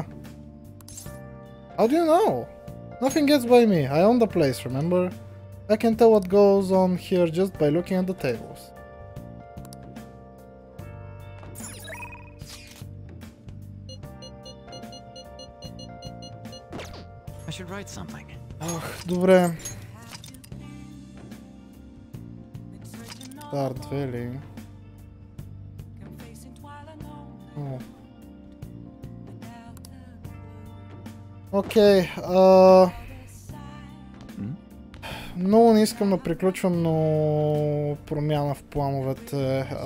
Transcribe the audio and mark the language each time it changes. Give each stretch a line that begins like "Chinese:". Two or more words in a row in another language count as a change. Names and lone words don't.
English: How do you know? Nothing gets by me. I own the place, remember? I can tell what goes on here just by looking at the tables. I should write something.
Bulgarian: Ох, добре.
English: Start dwelling.
Bulgarian: Окей, много не искам да приключвам, но промяна в плановете.